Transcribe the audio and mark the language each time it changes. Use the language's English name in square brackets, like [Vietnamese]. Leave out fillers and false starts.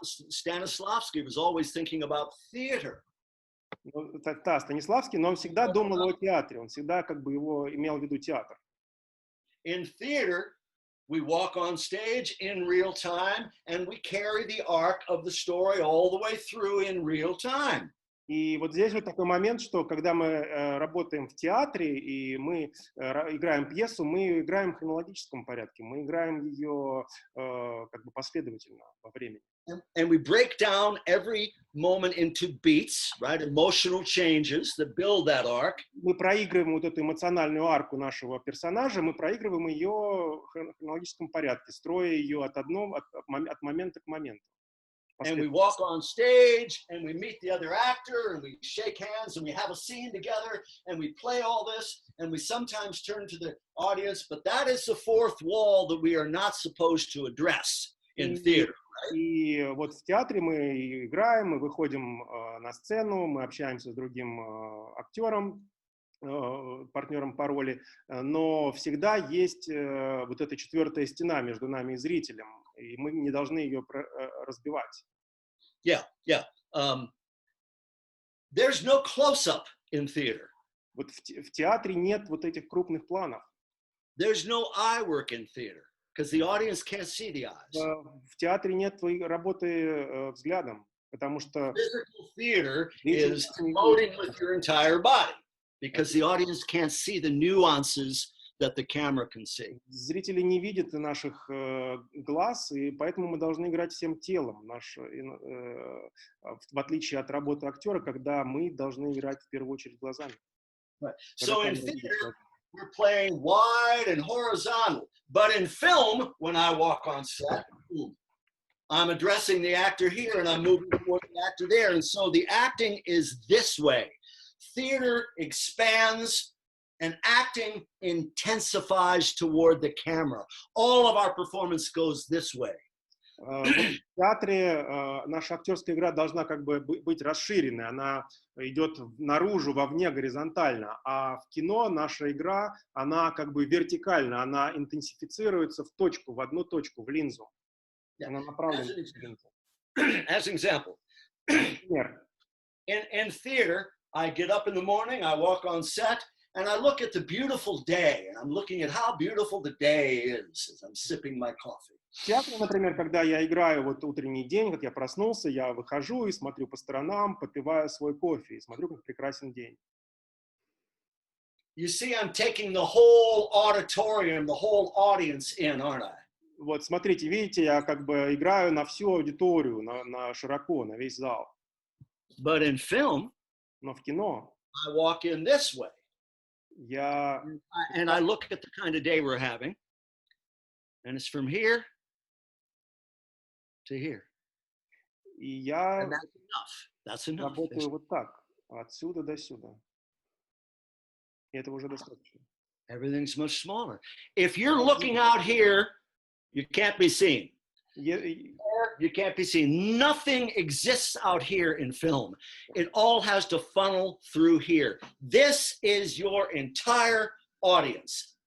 [English] Stanislavski was always thinking about theater. [Russian] Да, Станиславский, но он всегда думал о театре, он всегда как бы его имел в виду театр. [English] In theater, we walk on stage in real time, and we carry the arc of the story all the way through in real time. [Russian] И вот здесь вот такой момент, что когда мы работаем в театре и мы играем пьесу, мы играем в хронологическом порядке, мы играем ее как бы последовательно во времени. [English] And we break down every moment into beats, right? Emotional changes that build that arc. [Russian] Мы проигрываем вот эту эмоциональную арку нашего персонажа, мы проигрываем ее в хронологическом порядке, строя ее от момента к моменту. [English] And we walk on stage and we meet the other actor and we shake hands and we have a scene together and we play all this and we sometimes turn to the audience, but that is the fourth wall that we are not supposed to address in theater. [Russian] И вот в театре мы играем, мы выходим на сцену, мы общаемся с другим актером, партнером по роли, но всегда есть вот эта четвертая стена между нами и зрителем, и мы не должны ее разбивать. [English] Yeah. There's no close-up in theater. [Russian] Вот в театре нет вот этих крупных планов. [English] There's no eye work in theater because the audience can't see the eyes. [Russian] В театре нет работы взглядом, потому что [English] Physical theater [Russian] зритель [English] is [Russian] не [English] floating with your entire body because the audience can't see the nuances that the camera can see. [Russian] зрители не видят наших глаз, и поэтому мы должны играть всем телом, в отличие от работы актера, когда мы должны играть в первую очередь глазами. [English] Right. So in theater, we're playing wide and horizontal. But in film, when I walk on set, I'm addressing the actor here and I'm moving toward the actor there. And so the acting is this way. Theater expands and acting intensifies toward the camera. All of our performance goes this way. [Russian] В театре наша актерская игра должна как бы быть расширенной, она идет наружу, вовне, горизонтально, а в кино наша игра, она как бы вертикальна, она интенсифицируется в точку, в одну точку, в линзу. Она направлена в линзу. [English] As an example, [Russian] Например, [English] in theater, I get up in the morning, I walk on set, and I look at the beautiful day, and I'm looking at how beautiful the day is as I'm sipping my coffee. [Russian] в театре, например, когда я играю вот утренний день, как я проснулся, я выхожу и смотрю по сторонам, попиваю свой кофе, и смотрю, как прекрасен день. [English] You see, I'm taking the whole auditorium, the whole audience in, aren't I? [Russian] Вот, смотрите, видите, я как бы играю на всю аудиторию, на широко, на весь зал. [English] But in film, [Russian] Но в кино [English] I walk in this way, [Russian] я... [English] and I look at the kind of day we're having, and it's from here to here. [Russian] И я [English] And that's enough. That's enough. [Russian] работаю вот так, отсюда до сюда. И этого уже достаточно. [English] Everything's much smaller. If you're looking out here, you can't be seen. You can't be seen. Nothing exists out here in film. It all has to funnel through here. This is your entire audience.